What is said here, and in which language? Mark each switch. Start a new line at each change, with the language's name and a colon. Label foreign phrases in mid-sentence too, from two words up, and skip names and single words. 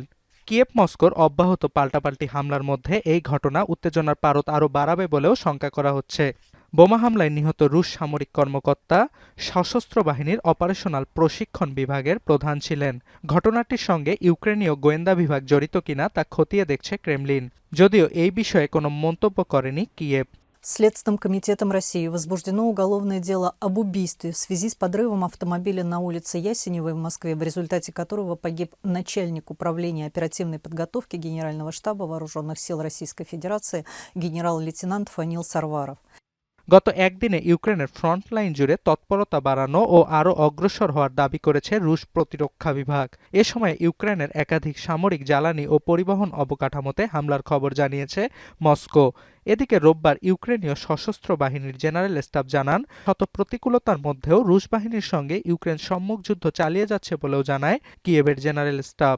Bangla: কিয়েভ মস্কোর অব্যাহত পাল্টাপাল্টি হামলার মধ্যে এই ঘটনা উত্তেজনার পারদ আরও বাড়াবে বলেও শঙ্কা করা হচ্ছে। বোমা হামলায় নিহত রুশ সামরিক কর্মকর্তা সশস্ত্র বাহিনীর অপারেশনাল প্রশিক্ষণ বিভাগের প্রধান ছিলেন। ঘটনাটির সঙ্গে ইউক্রেনীয় গোয়েন্দা বিভাগ জড়িত কিনা তা খতিয়ে দেখছে ক্রেমলিন, যদিও এই বিষয়ে কোনো মন্তব্য করেনি কিয়েভ।
Russian: Следственным комитетом России возбуждено уголовное дело об убийстве в связи с подрывом автомобиля на улице Ясеневой в Москве, в результате которого погиб начальник управления оперативной подготовки Генерального штаба Вооруженных сил Российской Федерации генерал-лейтенант Фанил Сарваров.
Bangla: গত একদিনে ইউক্রেনের ফ্রন্টলাইন জুড়ে তৎপরতা বাড়ানো ও আরও অগ্রসর হওয়ার দাবি করেছে রুশ প্রতিরক্ষা বিভাগ। এ সময় ইউক্রেনের একাধিক সামরিক জ্বালানি ও পরিবহন অবকাঠামোতে হামলার খবর জানিয়েছে মস্কো। এদিকে রোববার ইউক্রেনীয় সশস্ত্র বাহিনীর জেনারেল স্টাফ জানান, শত প্রতিকূলতার মধ্যেও রুশ বাহিনীর সঙ্গে ইউক্রেন সম্মুখ যুদ্ধ চালিয়ে যাচ্ছে বলেও জানায় কিয়েভের জেনারেল স্টাফ।